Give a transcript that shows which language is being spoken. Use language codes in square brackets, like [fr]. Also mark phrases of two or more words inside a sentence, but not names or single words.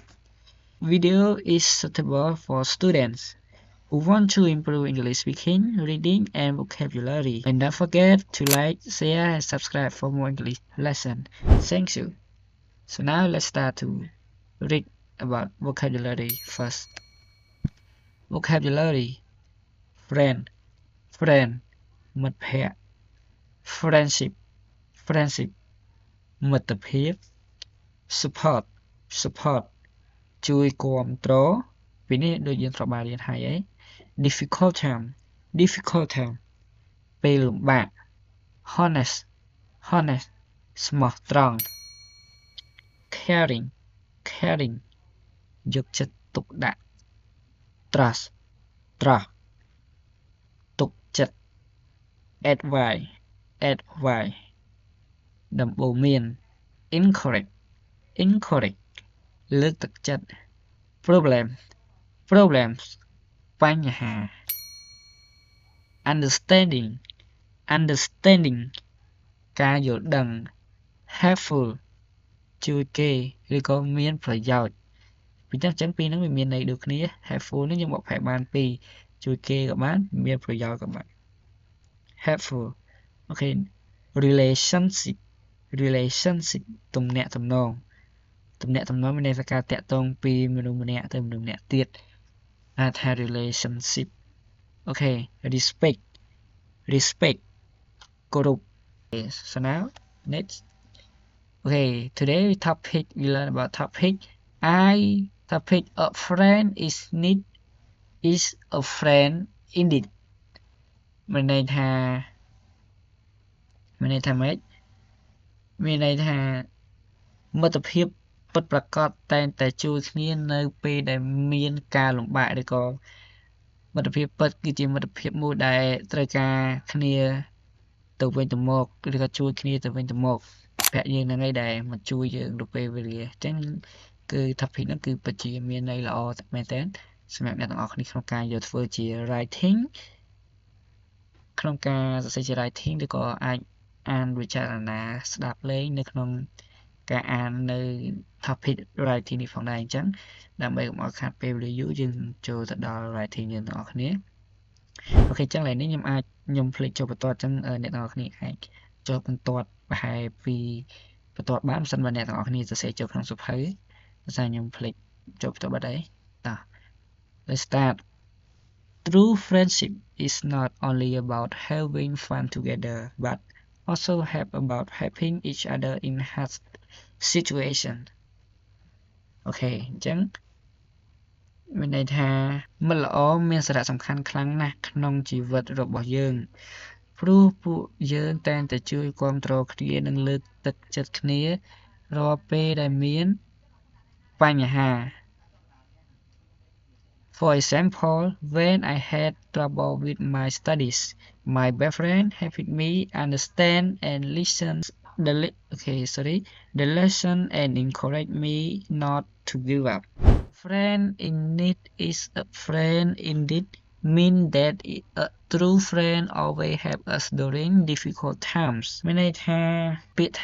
[en] Video is suitable for students who want to improve English speaking, reading, and vocabulary. And don't forget to like, share, and subscribe for more English lessons. Thank you. So now let's start to read about vocabulary first. Vocabulary: friend, friend, មិត្តភក្តិ friendship, friendship, [km] មិត្តភាព [en] support, support, [km] ជួយគាំទ្រ ពីនេះដូចយើងធ្លាប់បានរៀនហើយ [en] difficult time, difficult time, ពេលលំបាក honest, honest, [km] ស្មោះត្រង់ [en] caring, caring, [km] យកចិត្តទុកដាក់ [en] trust, trust, ទុកចិត្ត advice, advice, ដំបូន្មាន encourage, encourage, លើកទឹកចិត្ត problem, problems, [km] បញ្ហា [en] understanding, understanding, [km] ការយល់ដឹង helpful, ជួយគេឬក៏មានប្រយោជន៍ពីអញ្ចឹង ពីរហ្នឹងវាមានន័យដូចគ្នា helpful នេះយើងបកប្រែបានពីរជួយគេក៏បានមានប្រយោជន៍ក៏បាន helpful អូខេ [en] relationship, relationship [km] ទំនាក់ទំនងមានន័យថាការតាក់ទងពីមនុស្សម្នាក់ទៅមនុស្សម្នាក់ទៀតអាចថា relationship អូខេ [en] respect, respect, គោរព so now next okay today we learn about topic a friend is a friend indeed [km] មានន័យថាម៉េចមានន័យថាមិត្តភាពពិតប្រាកដតែងតែជួយគ្នានៅពេលដែលមានការលំបាកឬក៏មិត្តភាពពិតគឺជាមិត្តភាពមួយ ដែលត្រូវការគ្នាទៅវិញទៅមកឬក៏ជួយគ្នាទៅវិញទៅមកប្រាក់យើងហ្នឹងឯងដែលមកជួយយើងទៅពេលវេលាអញ្ចឹងគឺ topic ហ្នឹងគឺពិត ជាមានន័យល្អមែនតើសម្រាប់អ្នកទាំងអស់គ្នាក្នុងការយកធ្វើជា writing ក្នុងការសរសេរជា writing ឬក៏អាច អានវិចារណាស្ដាប់លេងនៅក្នុងការអាននៅ [en] topic writing [km] នេះផងដែរអញ្ចឹងដើម្បីកុំឲ្យខាតពេលវេលាយូរយើងចូលទៅដល់ writing យើងទាំងអស់គ្នាអូខេអញ្ចឹងឥឡូវនេះខ្ញុំភ្លេចចូលបន្ទាត់អញ្ចឹងអ្នកទាំងអស់គ្នាអាចចូលបន្ទាត់ប្រហែលពីបន្ទាត់បានបើមិនអ្នកទាំងអស់គ្នាសរសេរចូលក្នុងសៀវភៅដោយសារខ្ញុំភ្លេចចូលបន្ទាត់បាត់ហើយតោះ [en] Let's start. True friendship is not only about having fun together but also about helping each other in hard situation. [km] Okay អញ្ចឹងមានន័យថាមិត្តល្អមានសារៈសំខាន់ខ្លាំងណាស់ក្នុងជីវិតរបស់យើងព្រោះពួកយើងតែងតែជួយគាំទ្រគ្នានិងលើកទឹកចិត្តគ្នារាល់ពេលដែលមានបញ្ហា [en] For example, when I had trouble with my studies, my best friend helped me understand and listen the lesson and encouraged me not to give up. Friend in need is a friend indeed mean that a true friend always help us during difficult times [km] មានន័យថាពាក្យ